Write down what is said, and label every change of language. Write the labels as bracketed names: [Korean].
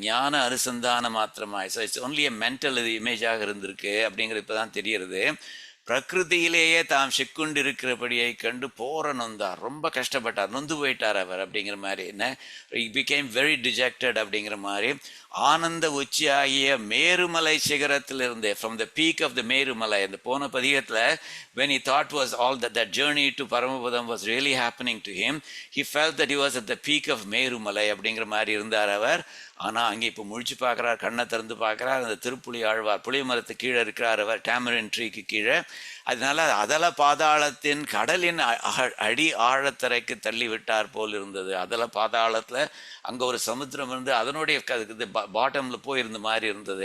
[Tamil] ஞான அனுசந்தான மாத்திரமாய். [English] so it's only a mental [Tamil] இமேஜாக இருந்திருக்கு அப்படிங்கிறது இப்போ தான் தெரிகிறது. பிரகிருதியிலேயே தாம் சிக்குண்டு இருக்கிறபடியை கண்டு போற நொந்தார், ரொம்ப கஷ்டப்பட்டார், நொந்து போயிட்டார் அவர் அப்படிங்கிற மாதிரி. என்ன [English] became very dejected [Tamil] அப்படிங்கிற மாதிரி. ஆனந்த உச்சியாகிய Merumalai சிகரத்திலிருந்து, [English] from the peak of the Merumalai, [Tamil] அந்த போன பதிகத்தில் [English] when he thought was all that journey to Paramapadam was really happening to him, he felt that he was at the peak of Merumalai [Tamil] அப்படிங்கிற மாதிரி இருந்தார் அவர். ஆனால் அங்கே இப்போ முழிச்சு பார்க்குறார், கண்ணை திறந்து பார்க்குறார், அந்த திருப்புலி ஆழ்வார் புளிய மரத்து கீழே இருக்கிறார், அவர் டேமரின் ட்ரீக்கு கீழே. அதனால அதல பாதாளத்தின் கடலின் அடி ஆழத்தரைக்கு தள்ளி விட்டார் போல் இருந்தது. அதல பாதாளத்தில் அங்கே ஒரு சமுத்திரம் இருந்து அதனுடைய பாட்டமில் போயிருந்த மாதிரி இருந்தது.